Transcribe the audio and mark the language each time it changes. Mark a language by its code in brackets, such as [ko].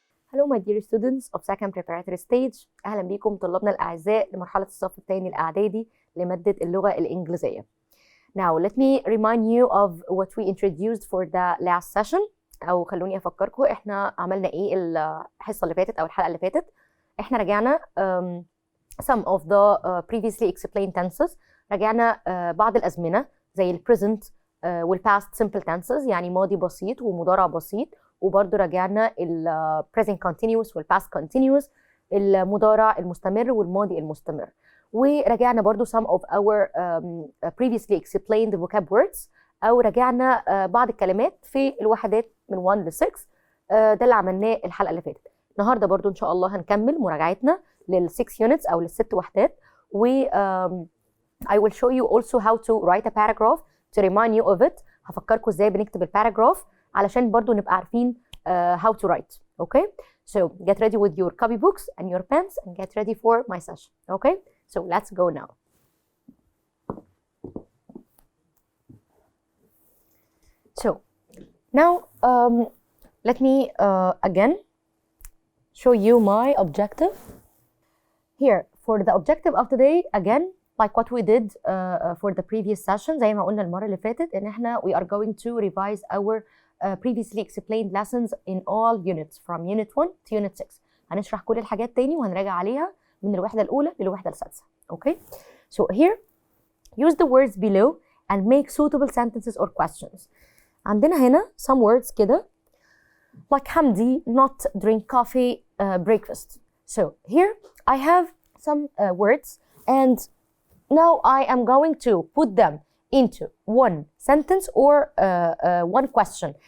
[en] Hello my dear students of second preparatory stage. [ar] أهلا بكم طلابنا الأعزاء لمرحلة الصف الثاني الإعدادي لمادة اللغة الإنجليزية. [en] Now let me remind you of what we introduced for the last session. [ar] أو خلوني أفكركم إحنا عملنا إيه الحصة اللي فاتت أو الحلقة اللي فاتت. إحنا رجعنا [en] some of the previously explained tenses. [ar] رجعنا بعض الأزمنة زي ال present وال past simple tenses يعني ماضي بسيط ومضارع بسيط. وبرضه راجعنا ال present continuous وال past continuous المضارع المستمر والماضي المستمر. وراجعنا برضه [en] some of our previously explained vocab words [ar] أو راجعنا بعض الكلمات في الوحدات من 1 ل 6. ده اللي عملناه الحلقة اللي فاتت. النهارده برضه إن شاء الله هنكمل مراجعتنا لل 6 units أو لل6 وحدات. [en] و I will show you also how to write a paragraph to remind you of it. [ar] هفكركم ازاي بنكتب الباراجراف علشان برضو نبقى عارفين [en] how to write. Okay, so get ready with your copy books and your pens and get ready for my session. Okay, so let's go now. So now let me again show you my objective. Here for the objective of today, again like what we did for the previous session. [ar] زي ما قلنا المرة اللي فاتت إن إحنا [en] we are going to revise our previously explained lessons in all units from unit 1 to unit 6. [ar] هنشرح كل الحاجات تاني وهنراجع عليها من الوحدة الأولى للوحدة السادسة. [en] Okay? So here use the words below and make suitable sentences or questions. [ar] عندنا هنا [en] some words [ar] كده [en] like Hamdi not drink coffee breakfast. So here I have some words and now I am going to put them into one sentence or one question.